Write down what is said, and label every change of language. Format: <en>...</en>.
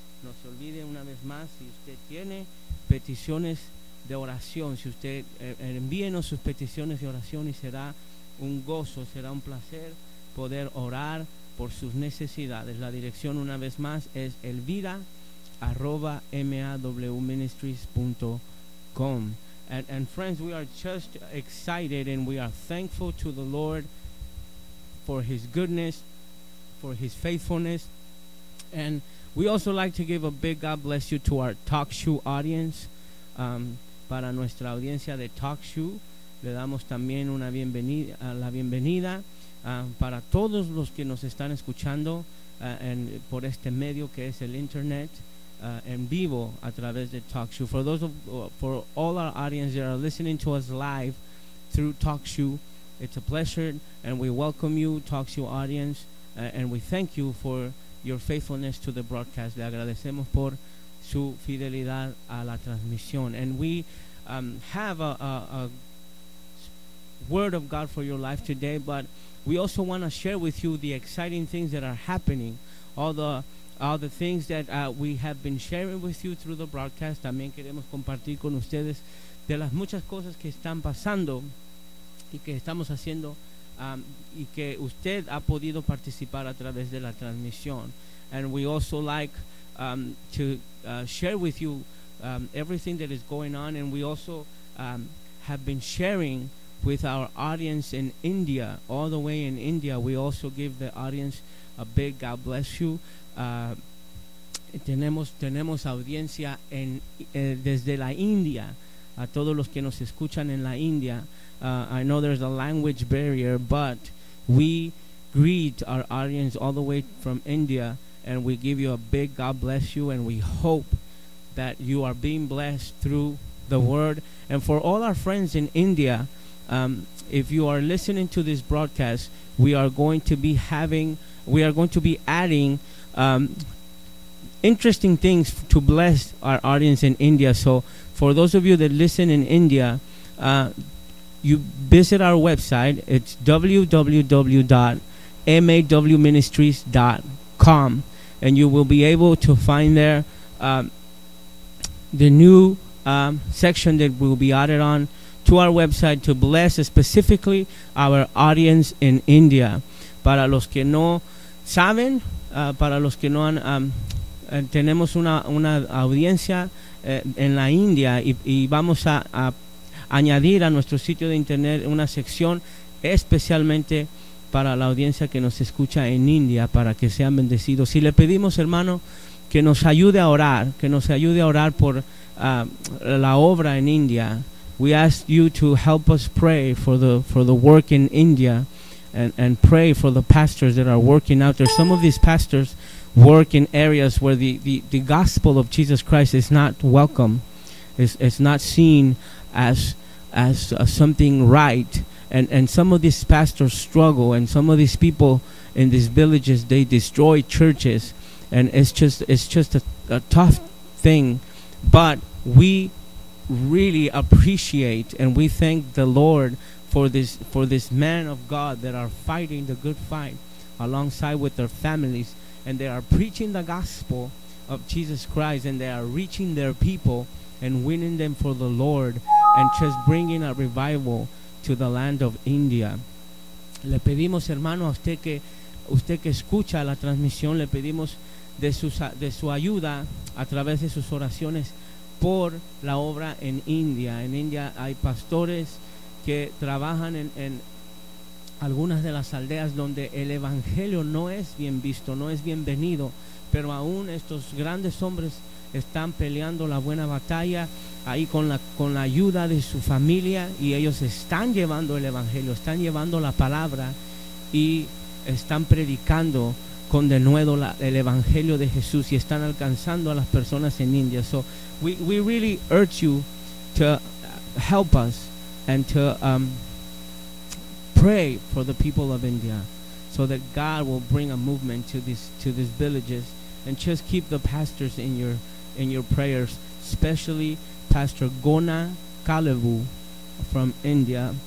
<es>No se olvide una vez más, si usted tiene peticiones de oración, si usted envíenos sus peticiones de oración, y será un gozo, será un placer poder orar por sus necesidades. La dirección una vez más es Elvira, @ mawministries.com.</es> <en>And friends, we are just excited, and we are thankful to the Lord for His goodness, for His faithfulness. And we also like to give a big God bless you to our Talk Shoe audience.</en> <es>Para nuestra audiencia de Talk Shoe, le damos también una bienvenida, la bienvenida. Para todos los que nos están escuchando and por este medio que es el internet, en vivo a través de TalkShoe.</es> <en>For those for all our audience that are listening to us live through TalkShoe, it's a pleasure, and we welcome you, TalkShoe audience, and we thank you for your faithfulness to the broadcast.</en> <es>Le agradecemos por su fidelidad a la transmisión.</es> <en>And we have a word of God for your life today, but we also want to share with you the exciting things that are happening, all the things that we have been sharing with you through the broadcast.</en> <es>También queremos compartir con ustedes de las muchas cosas que están pasando y que estamos haciendo, y que usted ha podido participar a través de la transmisión.</es> <en>And we also like to share with you everything that is going on. And we also have been sharing with our audience in India, all the way in India. We also give the audience a big God bless you.</en> <es>Tenemos audiencia en desde la India, a todos los que nos escuchan en la India.</es> <en>I know there's a language barrier, but we greet our audience all the way from India, and we give you a big God bless you, and we hope that you are being blessed through the word. And for all our friends in India, if you are listening to this broadcast, we are going to be adding interesting things to bless our audience in India. So for those of you that listen in India, you visit our website. It's www.mawministries.com, and you will be able to find there the new section that will be added on to our website to bless specifically our audience in India.</en> <es>Para los que no saben, para los que no han, tenemos una audiencia en la India, y vamos a añadir a nuestro sitio de internet una sección especialmente para la audiencia que nos escucha en India, para que sean bendecidos. Y le pedimos, hermano, que nos ayude a orar, por la obra en India.</es> <en>We ask you to help us pray for the work in India. And pray for the pastors that are working out there. Some of these pastors work in areas where the gospel of Jesus Christ is not welcome, is not seen as something right. And some of these pastors struggle, and some of these people in these villages, they destroy churches, and it's just a tough thing. But we really appreciate and we thank the Lord for this man of God that are fighting the good fight alongside with their families, and they are preaching the gospel of Jesus Christ, and they are reaching their people and winning them for the Lord and just bringing a revival to the land of India.</en> <es>Le pedimos, hermano, a usted que escucha la transmisión, le pedimos de su ayuda a través de sus oraciones por la obra en India. En India hay pastores que trabajan en algunas de las aldeas donde el evangelio no es bien visto, no es bienvenido, pero aún estos grandes hombres están peleando la buena batalla ahí con la ayuda de su familia, y ellos están llevando el evangelio, están llevando la palabra y están predicando con denuedo el evangelio de Jesús, y están alcanzando a las personas en India.</es> <en>So we really urge you to help us and to pray for the people of India so that God will bring a movement to these villages, and just keep the pastors in your prayers, especially Pastor Gona Kalevu from India.</en>